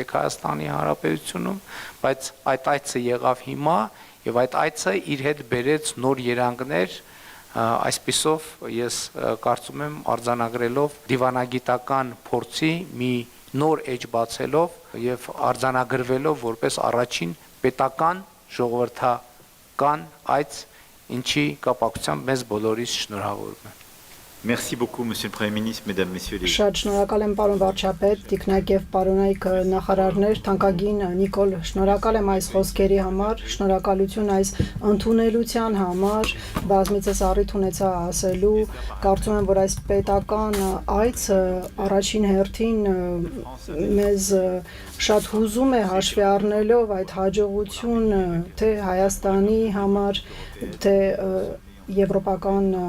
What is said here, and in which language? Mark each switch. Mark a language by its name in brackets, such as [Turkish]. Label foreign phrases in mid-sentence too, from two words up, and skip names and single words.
[Armenian] եք Հայաստանի Հանրապետությունում, բայց այդ այցը եղավ հիմա եւ այդ այցը իր հետ բերեց նոր երանգներ, այսպիսով ես կարծում եմ արձանագրելով դիվանագիտական փորձի մի նոր էջ բացելով եւ արձանագրվելով որպես առաջին պետական ժողովրդական այց ինչի կապակցությամբ մեզ բոլորիս շնորհավորում եմ [French] Merci beaucoup, Monsieur le Premier ministre, Mesdames, Messieurs les... [Armenian] Շատ շնորհակալ եմ պարոն վարչապետ, տիկնակ եւ պարոնայք նախարարներ, թանկագին Նիկոլ, շնորհակալ եմ այս խոսքերի համար, շնորհակալություն այս ընդունելության համար, բազմիցս առիթ ունեցա ասելու, կարծում եմ, որ այս պետական այցը առաջին հերթին մեզ շատ հուզում է հաշվի առնելով այդ հաջողությունը թե Հայաստանի համար, թե եվրոպական